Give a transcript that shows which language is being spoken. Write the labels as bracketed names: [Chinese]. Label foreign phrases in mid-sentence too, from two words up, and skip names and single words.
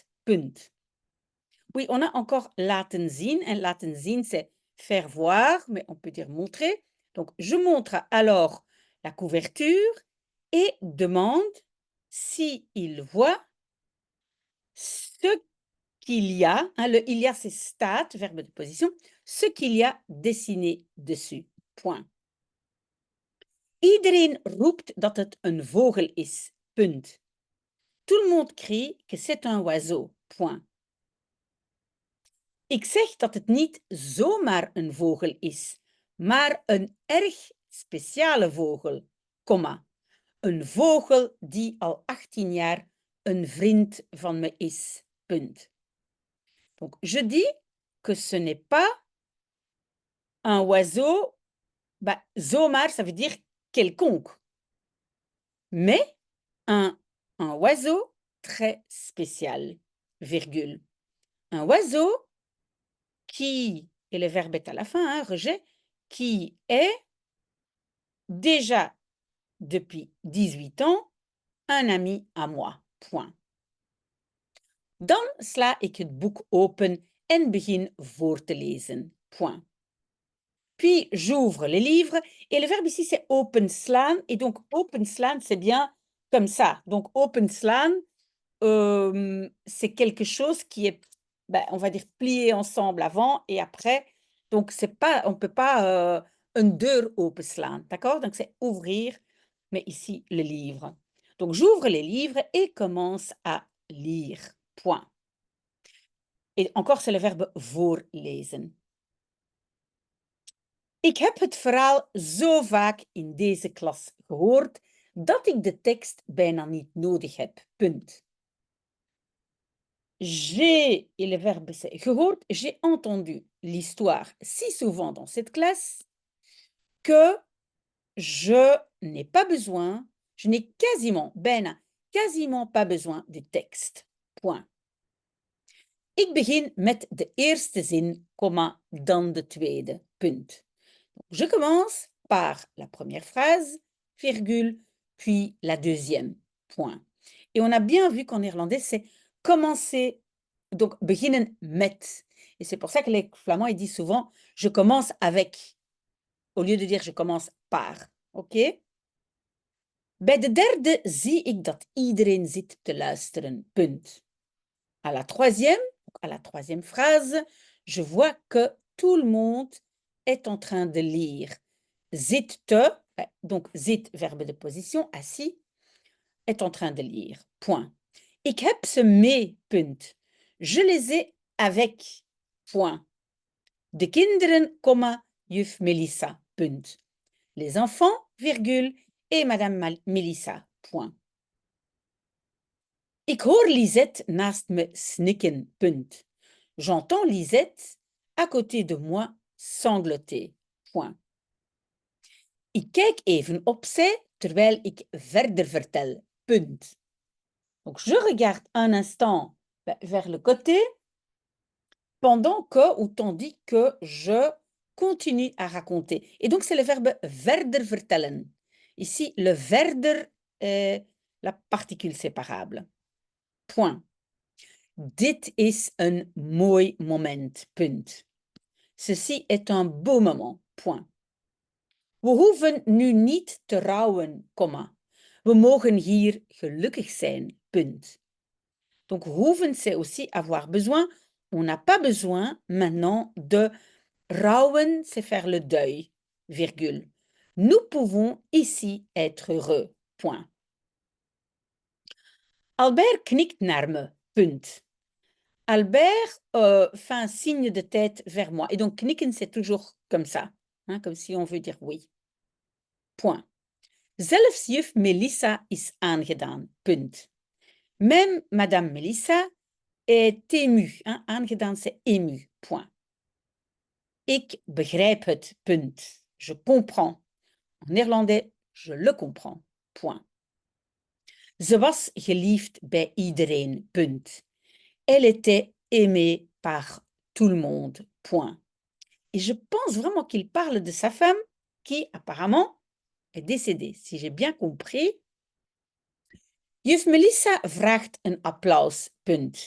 [Dutch] Punt. [French] Oui, on a encore [Dutch] laten zien. En laten zien, [French] c'est faire voir, mais on peut dire montrer. Donc, je montre alors la couverture et demande s'il voit ce qu'il y a. Hein, le il y a, c'est staat, verbe de position. Ce qu'il y a dessiné dessus. Point. [Dutch] Iedereen roept dat het een vogel is. Punt. [French] Tout le monde crie que c'est un oiseau. Point. [Dutch] Ik zeg dat het niet zomaar een vogel is, maar een erg speciale vogel, komma. Een vogel die al 18 jaar een vriend van me is. Punt. [French] Donc, je dis que ce n'est pas un oiseau, zomaar, ça veut dire quelconque, mais un oiseau très spécial, virgule. Un oiseau qui, et le verbe est à la fin, hein, rejet, qui est déjà depuis 18 ans un ami à moi. Point. [Dutch] Dan sla ik het boek open en begin voor te lezen. [French] Point. Puis j'ouvre le livre et le verbe ici c'est openslaan et donc openslaan c'est bien comme ça. Donc openslaan c'est quelque chose qui est, on va dire, plié ensemble avant et après. Donc, c'est pas, on ne peut pas une [Dutch] deur openslaan, [French] d'accord? Donc, c'est ouvrir, mais ici, le livre. Donc, j'ouvre les livres et commence à lire. Point. Et encore, c'est le verbe voorlezen. [Dutch] Ik heb het verhaal zo vaak in deze klas gehoord dat ik de tekst bijna niet nodig heb. Punt. [French] J'ai, et le verbe c'est gehoord, j'ai entendu l'histoire si souvent dans cette classe que je n'ai pas besoin, je n'ai quasiment, quasiment pas besoin de texte. Point. [Dutch] Ik begin met de eerste zin, comma, dan de tweede. Punt. [French] Je commence par la première phrase, virgule, puis la deuxième. Point. Et on a bien vu qu'en néerlandais, c'est commencer, donc [Dutch] beginnen met. [French] Et c'est pour ça que les Flamands, ils disent souvent « je commence avec », au lieu de dire « je commence par ». Ok? [Dutch] Bij de derde zie ik dat iedereen zit te luisteren. Punt. [French] À la troisième phrase, je vois que tout le monde est en train de lire. [Dutch] Zit te, [French] donc zit, verbe de position, assis, est en train de lire. Point. [Dutch] Ik heb ze mee, punt. [French] Je les ai avec, point. [Dutch] De kinderen, comma, juf Melissa, punt. [French] Les enfants, virgule, et madame Melissa, point. [Dutch] Ik hoor Lisette naast me snikken, punt. [French] J'entends Lisette à côté de moi sangloter, point. [Dutch] Ik kijk even opzij terwijl ik verder vertel, punt. [French] Donc, je regarde un instant vers le côté pendant que ou tandis que je continue à raconter. Et donc, c'est le verbe [Dutch] verder vertellen. [French] Ici, le verder est la particule séparable. Point. [Dutch] Dit is een mooi moment. Punt. [French] Ceci est un beau moment. Point. [Dutch] We hoeven nu niet te rouwen, comma. We mogen hier gelukkig zijn. [French] Punt. Donc, hoeven, c'est aussi avoir besoin. On n'a pas besoin maintenant de rouwen, c'est faire le deuil, virgule. Nous pouvons ici être heureux. Point. [Dutch] Albert knikt naar me. Punt. [French] Albert fait un signe de tête vers moi. Et donc, knikken, c'est toujours comme ça, hein, comme si on veut dire oui. Point. [Dutch] Zelfs juf Melissa is aangedaan. Punt. [French] Même Madame Melissa est émue. Hein? Aangedaan, c'est ému. Point. [Dutch] Ik begrijp het. Punt. [French] Je comprends. En néerlandais, je le comprends. Point. [Dutch] Ze was geliefd bij iedereen. Punt. [French] Elle était aimée par tout le monde. Point. Et je pense vraiment qu'il parle de sa femme qui, apparemment, est décédée. Si j'ai bien compris. [Dutch] Juf Melissa vraagt een applaus. Punt.